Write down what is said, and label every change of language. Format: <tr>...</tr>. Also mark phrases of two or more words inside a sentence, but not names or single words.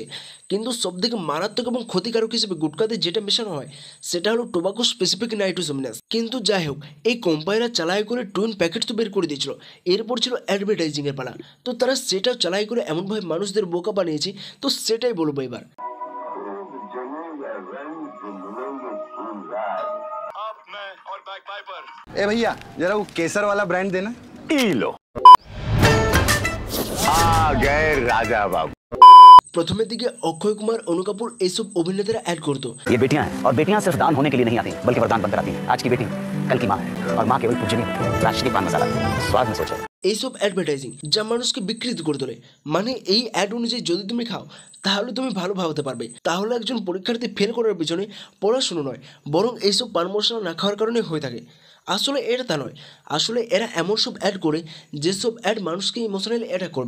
<bn>কিন্তু সবথেকে মারাত্মক এবং ক্ষতিকারক হিসেবে গুটখাতে যেটা মেশানো হয় সেটা হলো</bn> <en>tobacco specific nitrosamines.</en> <bn>কিন্তু যাই হোক, এই কোম্পানিরা চালাই করে</bn> <en>twin packet</en> <bn>তো বের করে দিয়েছিল, এরপর ছিল অ্যাডভার্টাইজিংয়ের পালা। তো তারা সেটাও চালাই করে এমনভাবে মানুষদের বোকা বানিয়েছে, তো সেটাই বলবো এবার।</bn> <hi>ए भैया जरा वो केसर वाला ब्रांड देना। लो आ गए राजा बाबू।</hi> <bn>প্রথমের দিকে অক্ষয় কুমার, অনু কাপুর এইসব অভিনেতারা অ্যাড করতো।</bn> <hi>ये बेटियां हैं और बेटियां सिर्फ दान होने के लिए नहीं आती बल्कि वरदान बनकर आती हैं। आज की बेटी कल की माँ है और माँ केवल पूजनीय होती है। राष्ट्रीय पान मसाला स्वाद में सोचो।</hi> <bn>এইসব অ্যাডভার্টাইজিং যা মানুষকে বিকৃত করে তোলে। মানে এই অ্যাড অনুযায়ী যদি তুমি খাও তাহলে তুমি ভালো ভাবতে পারবে। তাহলে একজন পরীক্ষার্থী ফেল করার পিছনে পড়াশুনো নয়, বরং এইসব পান মশলা না খাওয়ার কারণে হয়ে থাকে। আসলে এটা তা নয়, আসলে এরা এমন সব অ্যাড করে যেসব অ্যাড মানুষকে</bn> <en>emotionally attack</en> <bn>করবে।</bn>